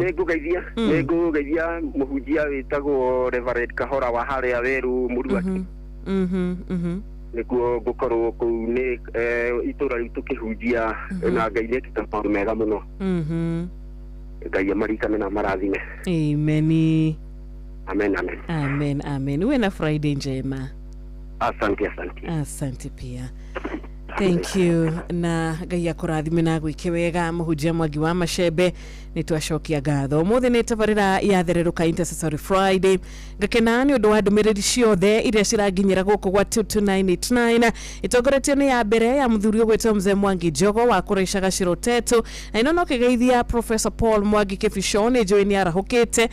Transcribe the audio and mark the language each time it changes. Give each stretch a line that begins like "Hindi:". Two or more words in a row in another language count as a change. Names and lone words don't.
Kikuyu: Nĩngũgeithia mũhunjia wĩtagwo Reverend Kahora wa harĩa Weru Mũruaki. Nĩguo ngũkorwo kũu nĩ itũra rĩu tũkĩhunjia na Ngai nĩekĩte maũndũ mega mũno. Ngai amarikane na marathime. Amen. Amen, amen.
Swahili: Amen, amen. Uwe na Friday njema. Asante pia.
English: Thank you.
Kikuyu: Na Ngai akũrathime na gwĩke wega Mũhunjia Mwangi wa Macembe nĩ twacokia ngatho. Ũmũthĩ nĩ tabarĩra yathererũka
English: Intercessory Friday.
Kikuyu: Ngakena nĩ ũndũ wa ndũmĩrĩri ciothe iria ciranginyĩra gũkũ gwa 22989 itongoretio nĩ ya mbere ya mũthuri ũgwĩtwo Mzee Mwangi Njogo wa kũraica Gaciro Tetu na ino no kĩgeithia Professor Paul Mwangi Kĩbico nĩ njũĩ nĩ arahũkĩte.